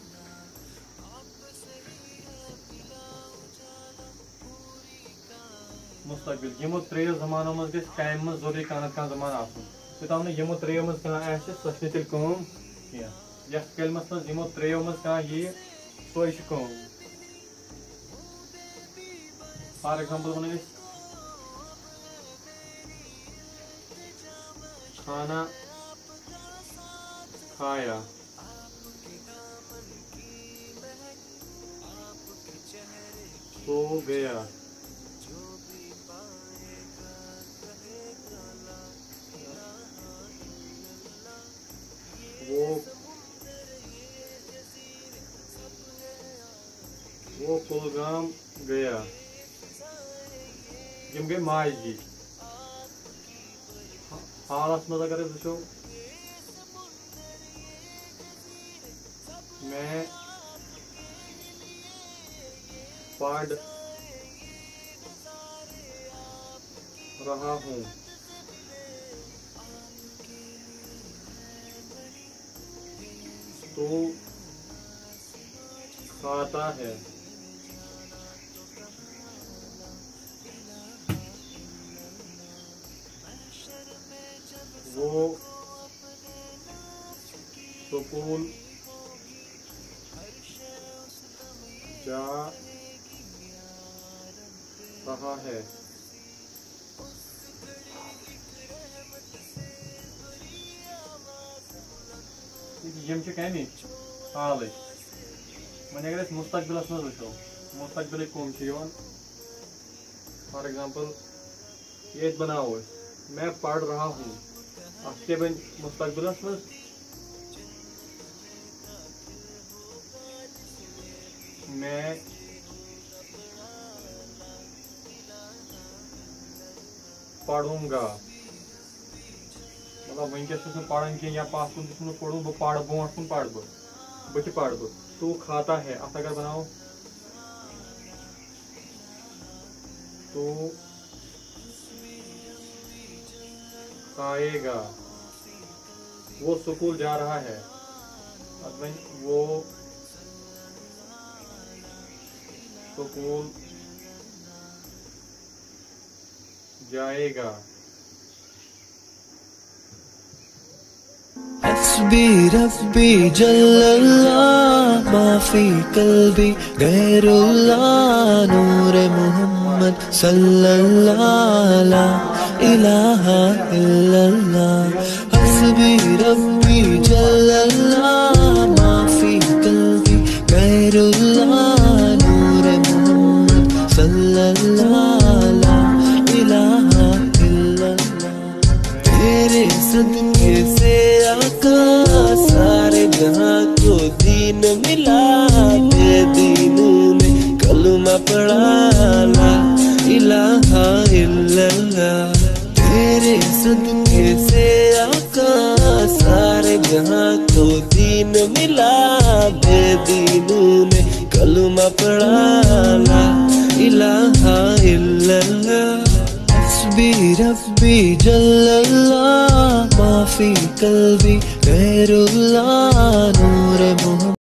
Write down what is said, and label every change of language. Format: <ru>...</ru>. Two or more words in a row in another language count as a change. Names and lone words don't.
<ks>یمو ترٛیو زمانو منٛز گژھِ کامہِ منٛز ضروٗری کانٛہہ نتہٕ کانٛہہ زمانہٕ آسُن یوٚتام نہٕ یمو ترٛیو منٛز کانٛہہ آسہِ سۄ چھِ نہٕ تیٚلہِ کٲم کینٛہہ یتھ کلمس منٛز یمو ترٛیو منٛز کانٛہہ ییہِ سۄے چھِ کٲم</ks> <en>for example</en> <ks>ونو أسۍ</ks> <ur>کھانا کھایا سو گیا وہ کلگام گیا</ur> <ks>یم گٔے ماضی حالس منٛز اگر أسۍ وٕچھو</ks> <ur>میں پڑھ رہا ہوں تو کھاتا ہے وہ سکول جا رہا ہے</ur> <ks>یم چھِ کمہِ حالٕچ وۄنۍ اگر أسۍ مستقبلس منٛز وٕچھو مستقبلٕکۍ کٕم چھِ یِوان</ks> <en>for example</en> <ks>ییٚتہِ بناوو أسۍ</ks> <ur>میں پڑھ رہا ہوں</ur> <ks>اتھ کیٛاہ بنہِ مستقبلس منٛز</ks> <ur>میں پڑھوں گا</ur> <ks>مطلب ونکس چھُس نہٕ پران کینٛہہ یا پتھ کُن تہِ چھُم نہٕ پوٚرمُت بہٕ پرٕ برونٛٹھ کُن پرٕ بہٕ تہِ پرٕ بہٕ</ks> <ur>تو کھاتا ہے</ur> <ks>اتھ اگر بناوو</ks> <ur>تو کھائے گا وہ سکول جا رہا ہے وہ سکول جائے گا</ur> <ar>حسبي ربي جل الله ما في قلبي غير الله نور محمد صلى الله لا إله إلا الله حسبي ربي جل الله ما في قلبي غير الله نور محمد صلى الله لا إله إلا الله تیرے</ar> <ur>صدقے سے آقا سارے جہاں کو دین ملا بے دینوں نے کلمہ پڑھا</ur> <ar>لا الہ الا اللہ</ar> <ur>تیرے صدقے سے آقا سارے جہاں کو دین ملا بے دینوں نے کلمہ پڑھا</ur> <ar>لا الہ الا اللہ حسبي ربي جل الله ما في قلبي غير الله نور محمد</ar>